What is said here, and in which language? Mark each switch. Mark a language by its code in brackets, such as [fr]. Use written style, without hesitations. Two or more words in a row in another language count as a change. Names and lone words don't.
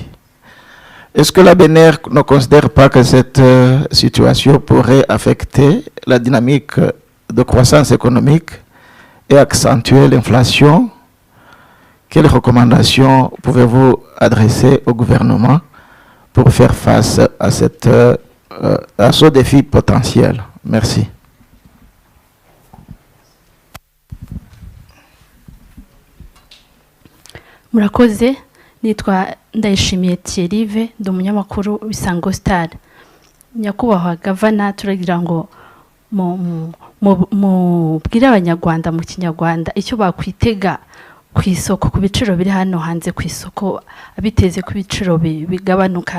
[fr] Est-ce que la BNR ne considère pas que cette situation pourrait affecter la dynamique de croissance économique et accentuer l'inflation? Quelles recommandations pouvez-vous adresser au gouvernement pour faire face à ce défi potentiel? Merci. [rw] Murakoze, nitwa Ndayishimiye Thierry, ndi umunyamakuru w'Isango Star. Nyakubahwa Gavana, turagira ngo mubwire abanyarwanda mu Kinyarwanda icyo bakwitega ku isoko, ku biciro biri hano hanze ku isoko, abiteze ku biciro bigabanuka.